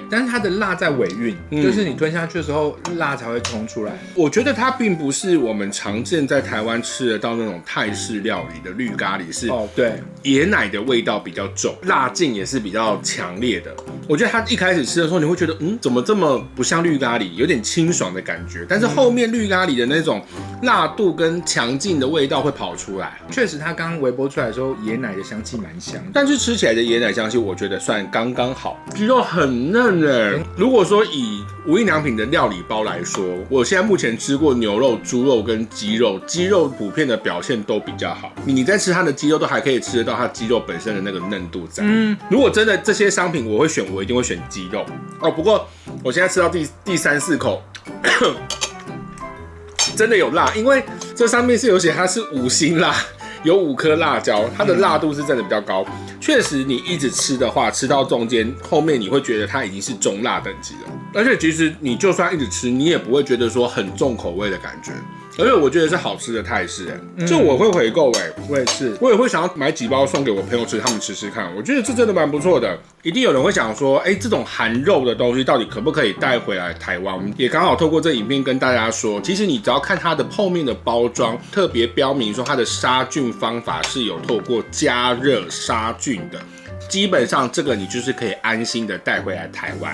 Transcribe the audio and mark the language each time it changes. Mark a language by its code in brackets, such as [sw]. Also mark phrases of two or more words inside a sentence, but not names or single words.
[zh] 但是它的辣在尾韻，就是你吞下去的時候，辣才會衝出來。我覺得它並不是我們常見在台灣吃得到那種泰式料理的綠咖喱，是對，椰奶的味道比較重，辣勁也是比較強烈的。我覺得它一開始吃的時候，你會覺得怎麼這麼不像綠咖喱，有點清爽的感覺。但是後面綠咖喱的那種辣度跟強勁的味道會跑出來。確實，它剛微波出來的時候，椰奶的香氣蠻香的，但是吃起來的椰奶香氣，我覺得算剛剛好，雞肉很嫩耶。如果說以無印良品的料理包來說，我現在目前吃過牛肉、豬肉跟雞肉，雞肉普遍的表現都比較好。你在吃它的雞肉，都還可以吃得到它雞肉本身的那個嫩度在。如果真的這些商品我會選，我一定會選雞肉哦。不過我現在吃到第3、4口，真的有辣，因為這上面是有寫它是5星辣。有5顆辣椒，它的辣度是真的比較高。確實，你一直吃的話，吃到中間後面你會覺得它已經是中辣等級了。而且其實你就算一直吃，你也不會覺得說很重口味的感覺。而且我覺得是好吃的泰式，這我會回購我也是，我也會想要買幾包送給我朋友吃，他們吃吃看。我覺得這真的蠻不錯的。一定有人會想說，這種含肉的東西到底可不可以帶回來台灣？我們也剛好透過這影片跟大家說，其實你只要看它的後面的包裝，特別標明說它的殺菌方法是有透過加熱殺菌的。基本上這個你就是可以安心的帶回來台灣。